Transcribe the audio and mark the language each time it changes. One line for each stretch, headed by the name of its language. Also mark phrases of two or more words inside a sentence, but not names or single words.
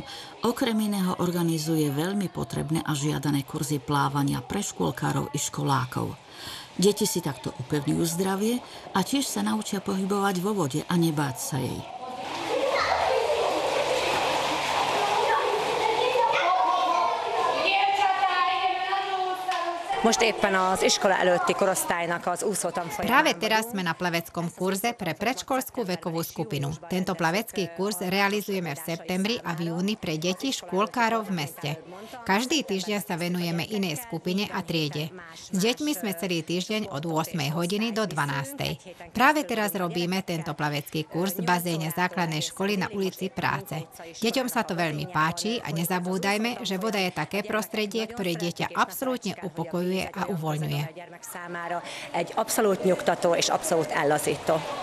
Slovak: Okrem iného organizuje veľmi potrebné a žiadané kurzy plávania pre škôlkárov i školákov. Deti si takto upevňujú zdravie a tiež sa naučia pohybovať vo vode a nebáť sa jej.
Hungarian: Most éppen az iskola előtti korosztálynak az úszótanfolyamában.
Slovak: Práve teraz sme na plaveckom kurze pre predškolskú vekovú skupinu. Tento plavecký kurz realizujeme v septembri a v júni pre deti škôlkárov v meste. Každý týždeň sa venujeme inej skupine a triede. S deťmi sme celý týždeň od 8 hodiny do 12. Práve teraz robíme tento plavecký kurz v bazéne základnej školy na ulici Práce. Deťom sa to veľmi páči a nezabúdajme, že voda je také prostredie, ktoré dieťa absolútne upokojuje a uvoľňuje.
Hungarian: Egy abszolút nyugtató és abszolút ellazító.